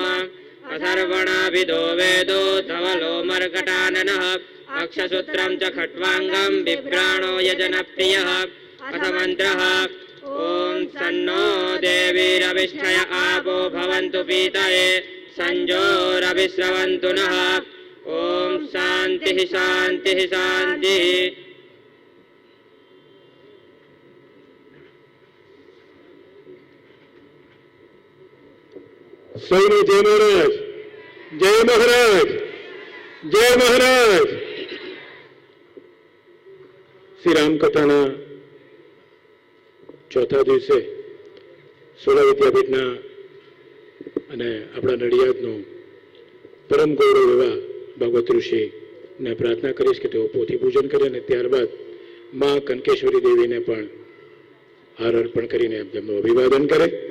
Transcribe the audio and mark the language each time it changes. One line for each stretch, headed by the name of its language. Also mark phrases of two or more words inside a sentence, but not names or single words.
Sanskrit: अथर्वणाभिदो वेदो धवलो मर्कटाननः अक्षसूत्रं च खट्वाङ्गं बिभ्राणो यजनप्रियः अथ मन्त्रः ॐ सन्नो देवीरविष्ठय आपो भवन्तु पीतये संजोरभिस्रवन्तु नः ॐ शान्तिः शान्तिः शान्तिः।
Gujarati: સૌને જય મહારાજ, જય મહારાજ, જય મહારાજ. શ્રી રામકથાના ચોથા દિવસે સોલા વિદ્યાપીઠના અને આપણા નડિયાદનું પરમ ગૌરવ એવા ભગવત ઋષિને પ્રાર્થના કરીશ કે તેઓ પોથી પૂજન કરે અને ત્યારબાદ મા કનકેશ્વરી દેવીને પણ હાર અર્પણ કરીને તેમનું અભિવાદન કરે.